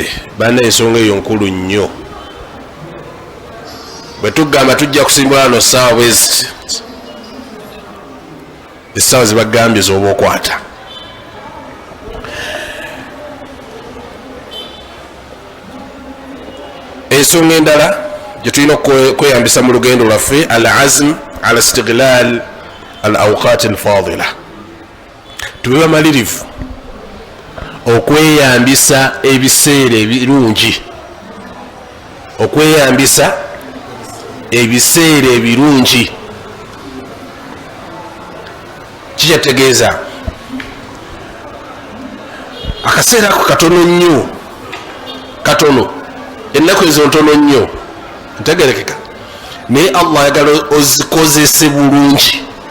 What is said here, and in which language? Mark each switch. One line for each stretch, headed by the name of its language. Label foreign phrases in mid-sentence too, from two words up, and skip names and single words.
Ganda: Banna ensonga eyo nkulu nnyo. Bwe tugamba tujja kusimbula wano ssaawa bwezi, essaawa zibagambye z'oba okwata. Ensonga endala gye tulina okweyambisa mu lugendo lwaffe,
Arabic: العزم على استغلال الأوقات الفاضلة.
Ganda: Tube bamalirivu okweyambisa ebiseera ebirungi, okweyambisa ebiseera ebirungi. Kikyategeeza akaseera ako katono nnyo, katono, ennaku ezo ntono nnyo, ntegerekeka, naye Allah ayagala ozikozese bulungi.